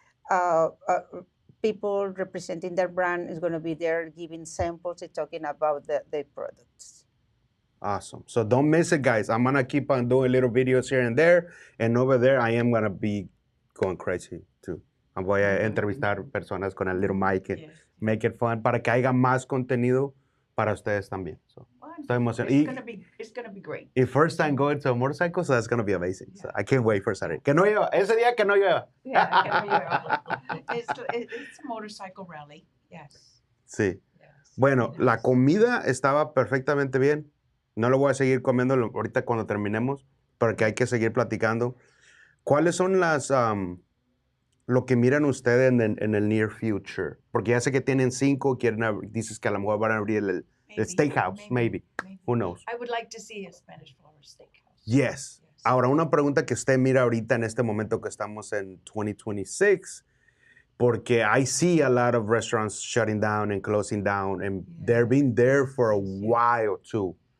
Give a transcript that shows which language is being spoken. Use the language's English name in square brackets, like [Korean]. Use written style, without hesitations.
[English] Uh, uh, People representing their brand is gonna be there giving samples and talking about the products. Awesome. So don't miss it, guys. I'm going to keep on doing little videos here and there. And over there, I am going to be going crazy too. [Spanish] Voy a entrevistar personas con el [English] little mic and Yes. make it fun [Spanish] para que haya más contenido para ustedes también. So, estoy emocionado. [English] It's gonna be great. Y first time going to a motorcycle, so that's going to be amazing. So I can't wait for Saturday. [Spanish] Que no llueva. Ese día que no llueva. [English] Yeah, it's a motorcycle rally. Yes. [Spanish] Sí. [English] Yes. [Spanish] Bueno, la comida estaba perfectamente bien. No lo voy a seguir comiendo ahorita cuando terminemos, porque hay que seguir platicando. ¿Cuáles son lo que miran ustedes en el [English] near future? [Spanish] Porque ya sé que tienen 5, dices que a lo mejor van a abrir el steakhouse, maybe. [English] Who knows? I would like to see a Spanish Flower Steakhouse. Yes. [Spanish] Ahora, una pregunta que usted mira ahorita en este momento que estamos en 2026, porque [English] I see a lot of restaurants shutting down and closing down, and they've been there for a while too.